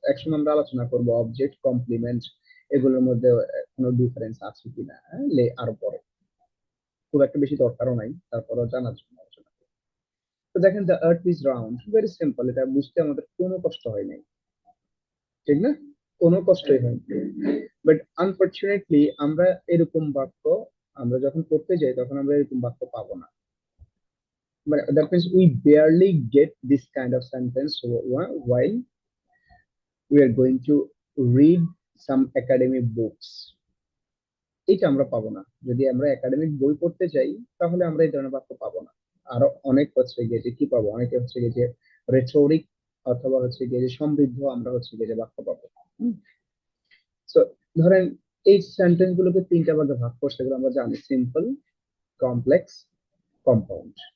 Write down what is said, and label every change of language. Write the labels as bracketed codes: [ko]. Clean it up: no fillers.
[bn] একসময় আমরা আলোচনা করবো অবজেক্ট কমপ্লিমেন্ট এগুলোর মধ্যে কোনো ডিফারেন্স আছে কিনা, হ্যাঁ, আর পরে খুব একটা বেশি দরকারও নাই, তারপরেও জানার জন্য আলোচনা করি। তো দেখেন [en] the earth is round, very simple, [bn] এটা বুঝতে আমাদের কোনো কষ্ট হয় নাই, ঠিক না? কোনো কষ্টই হয়নি। বাট আনফরচুনেটলি আমরা এরকম বাক্য আমরা যখন পড়তে যাই তখন আমরা এরকম বাক্য পাবো না। মানে [en] that means we barely get this kind of sentence while we are going to read some academic books. [bn] এটা আমরা পাবো না। যদি আমরা একাডেমিক বই পড়তে চাই তাহলে আমরা এই ধরনের বাক্য পাবো না। আরো অনেক হচ্ছে গিয়ে যে কি পাবো, অনেকে হচ্ছে গিয়ে যে রেটরিক অথবা হচ্ছে গিয়ে যে সমৃদ্ধ আমরা হচ্ছে গিয়ে যে বাক্য পাবো। সো ধরেন এই সেন্টেন্স গুলোকে তিনটা ভাগে ভাগ করছে, এগুলো আমরা জানি: সিম্পল, কমপ্লেক্স, কম্পাউন্ড।